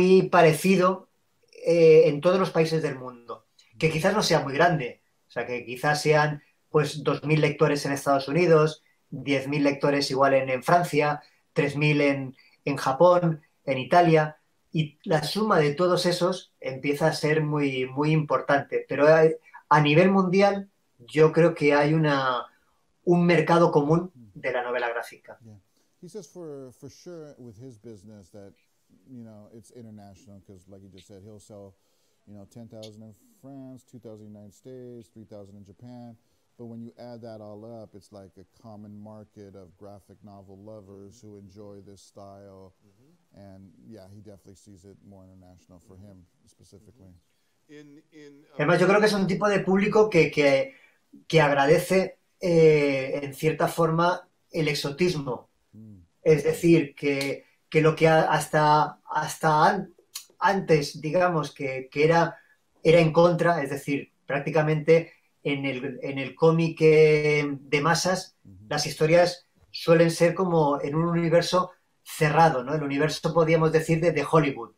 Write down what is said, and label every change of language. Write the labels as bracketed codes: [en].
[es] parecido en todos los países del mundo, que quizás no sea muy grande, o sea, que quizás sean pues 2.000 lectores en Estados Unidos, 10.000 lectores igual en Francia, 3.000 en Japón, en Italia, y la suma de todos esos empieza a ser muy importante, pero a nivel mundial yo creo que hay un mercado común de la novela gráfica. [en] Yeah. He says for sure with his business that, you know, it's international because, like you just said, he'll sell, you know, 10,000 in France, 2,000 in the United States, 3,000 in Japan. But when you add that all up, it's like a common market of graphic novel lovers who enjoy this style. And yeah, he definitely sees it more international for him specifically. [es] Además, yo creo que es un tipo de público que agradece en cierta forma el exotismo. Es decir, que lo que hasta antes, digamos, que era en contra, es decir, prácticamente en el cómic de masas, las historias suelen ser como en un universo cerrado, ¿no? El universo, podríamos decir, de Hollywood.